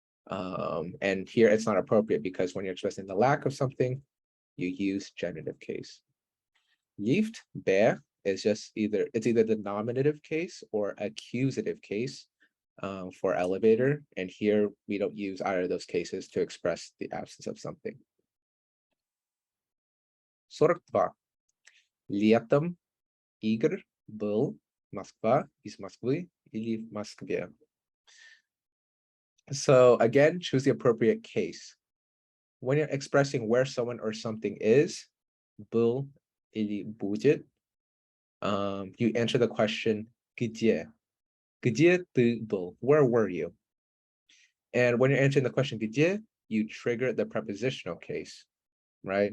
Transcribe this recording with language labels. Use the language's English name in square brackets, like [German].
[English] And here it's not appropriate because when you're expressing the lack of something, you use genitive case. Lift, be, is just either the nominative case or accusative case for elevator. And here we don't use either of those cases to express the absence of something. 42. [Russian] Летом Игорь был Москва, из Москвы или в Москве. [English] So again, choose the appropriate case. When you're expressing where someone or something is, [Russian] был или будет, [English] you answer the question где. [Russian] Где ты был? [English] Where were you? And when you're answering the question где, you trigger the prepositional case, right?